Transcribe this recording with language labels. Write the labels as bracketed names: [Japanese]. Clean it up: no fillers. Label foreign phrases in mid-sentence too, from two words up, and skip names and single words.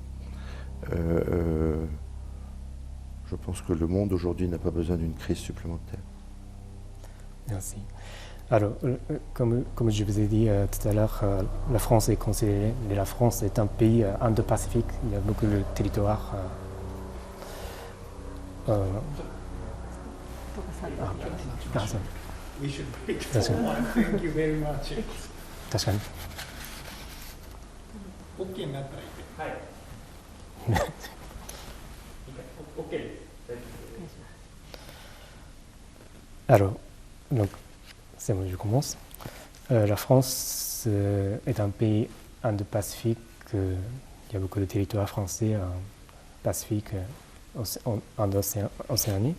[French] Je pense que le monde aujourd'hui n'a pas besoin d'une crise supplémentaire. Merci. Alors, comme je vous ai dit tout à l'heure, la France est considérée, la France est un pays Indo-Pacifique. Il y a beaucoup de territoires. [English] We should break the one. Thank you very much. [Japanese] 確かに。 OK になったらいい。はい。OK です。 [French] Alors, donc, c'est bon, je commence. La France est un pays Indo-Pacifique. Il y a beaucoup de territoires français Pacifique, en Océanie.